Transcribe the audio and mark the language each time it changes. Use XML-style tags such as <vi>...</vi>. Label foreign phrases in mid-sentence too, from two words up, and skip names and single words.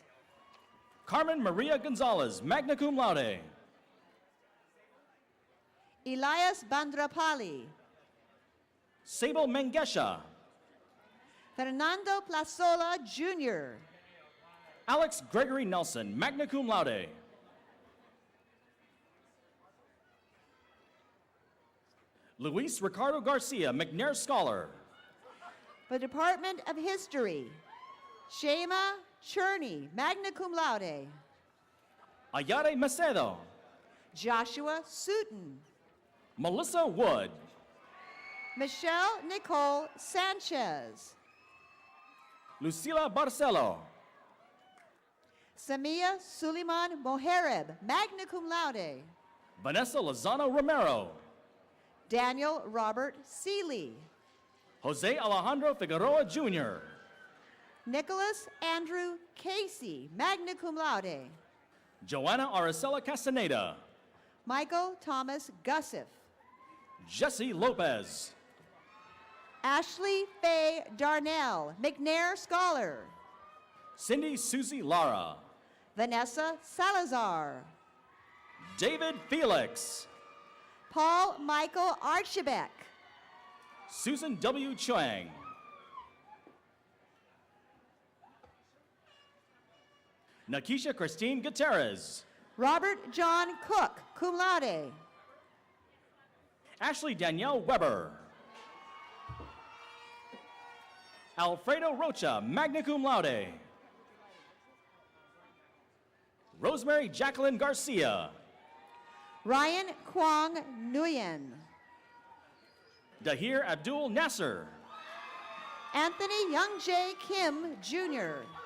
<en>Carmen Maria Gonzalez,</en> <la>magna cum laude.</la> <en>Elias Bandrapali. Sable Mengesha. Fernando Plazola Jr. Alex Gregory Nelson,</en> <la>magna cum laude.</la> <en>Luis Ricardo Garcia, McNair Scholar. The Department of History. Shema Cherney,</en> <la>magna cum laude.</la> <en>Ayare Macedo. Joshua Sutton. Melissa Wood. Michelle Nicole Sanchez. Lucila Barcelo. Samia Suleiman Mohareb,</en> <la>magna cum laude.</la> <en>Vanessa Lozano Romero. Daniel Robert Seeley. Jose Alejandro Figueroa Jr. Nicholas Andrew Casey,</en> <la>magna cum laude.</la> <en>Joanna Aracela Castaneda. Michael Thomas Gussiff. Jesse Lopez. Ashley Faye Darnell, McNair Scholar. Cindy Susie Lara. Vanessa Salazar. David Felix. Paul Michael Archibek. Susan W. Chuang. Nakisha Christine Gutierrez. Robert John Cook,</en> <la>cum laude.</la> <en>Ashley Danielle Weber. Alfredo Rocha,</en> <la>magna cum laude.</la> <en>Rosemary Jacqueline Garcia. Ryan Kwong Nguyen. Dahir Abdul Nasser. Anthony Young Jae Kim Jr.</en>